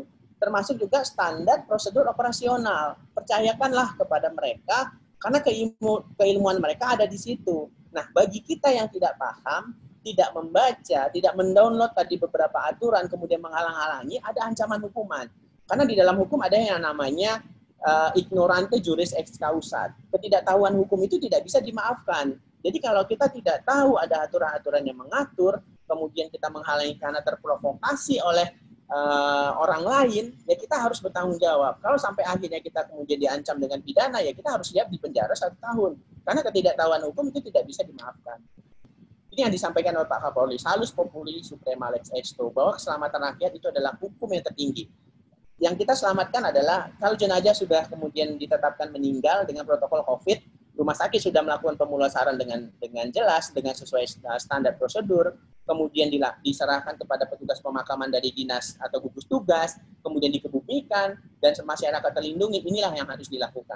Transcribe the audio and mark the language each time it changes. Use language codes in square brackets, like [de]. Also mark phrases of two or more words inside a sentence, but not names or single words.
[id] Termasuk juga standar prosedur operasional. Percayakanlah kepada mereka, karena keilmuan mereka ada di situ. Nah, bagi kita yang tidak paham, tidak membaca, tidak mendownload tadi beberapa aturan, kemudian menghalang-halangi, ada ancaman hukuman. Karena di dalam hukum ada yang namanya [la] ignorante juris ex causat. [id] Ketidaktahuan hukum itu tidak bisa dimaafkan. Jadi kalau kita tidak tahu ada aturan-aturan yang mengatur, kemudian kita menghalangi karena terprovokasi oleh orang lain, ya kita harus bertanggung jawab. Kalau sampai akhirnya kita kemudian diancam dengan pidana, ya kita harus siap di penjara 1 tahun. Karena ketidaktahuan hukum itu tidak bisa dimaafkan. Ini yang disampaikan oleh Pak Kapolri, [la] salus populi suprema lex esto, [id] bahwa keselamatan rakyat itu adalah hukum yang tertinggi. Yang kita selamatkan adalah kalau jenazah sudah kemudian ditetapkan meninggal dengan protokol COVID, rumah sakit sudah melakukan pemulasaran dengan jelas, dengan sesuai standar prosedur, kemudian diserahkan kepada petugas pemakaman dari dinas atau gugus tugas, kemudian dikebumikan, dan masyarakat terlindungi, inilah yang harus dilakukan.